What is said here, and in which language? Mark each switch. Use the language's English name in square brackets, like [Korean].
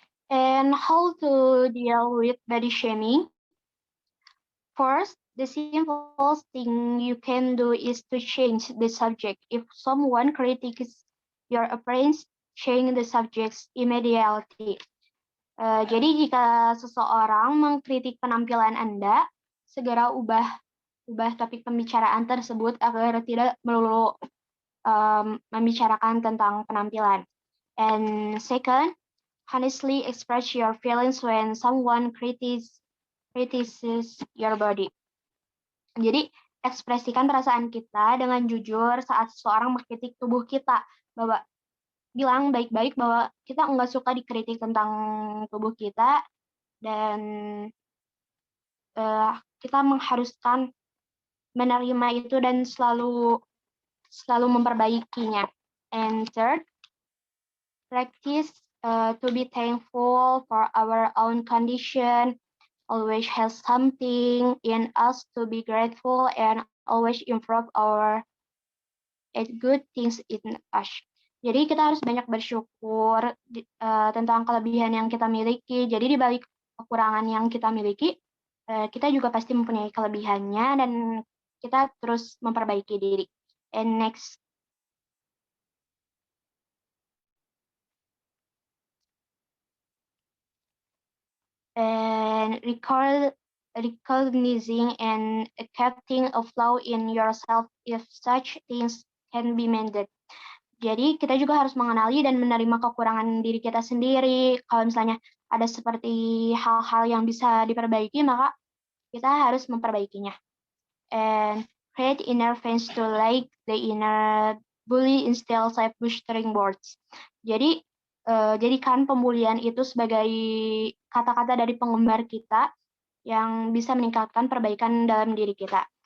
[English] And how to deal with body shaming? First, the simplest thing you can do is to change the subject. If someone critiques your appearance, change the subject immediately. [Indonesian] Jadi jika seseorang mengkritik penampilan Anda, segera ubah topik pembicaraan tersebut agar tidak melulu membicarakan tentang penampilan. [English] And second, honestly express your feelings when someone criticizes your body. [Indonesian] Jadi, ekspresikan perasaan kita dengan jujur saat seseorang mengkritik tubuh kita. Bilang baik-baik bahwa kita nggak suka dikritik tentang tubuh kita, dan kita mengharuskan menerima itu dan selalu memperbaikinya. [English] And third, practice to be thankful for our own condition, always has something in us to be grateful, and always improve our good things in us. [Indonesian] Jadi kita harus banyak bersyukur tentang kelebihan yang kita miliki. Jadi di balik kekurangan yang kita miliki, kita juga pasti mempunyai kelebihannya dan kita terus memperbaiki diri. [English] And next. And recognizing and accepting a flaw in yourself if such things can be mended. [Indonesian] Jadi kita juga harus mengenali dan menerima kekurangan diri kita sendiri. Kalau misalnya ada seperti hal-hal yang bisa diperbaiki, maka kita harus memperbaikinya. [English] And create inner fence to like the inner bully instead of boosting words. [Indonesian] Jadi jadikan pembulian itu sebagai kata-kata dari penggemar kita yang bisa meningkatkan perbaikan dalam diri kita.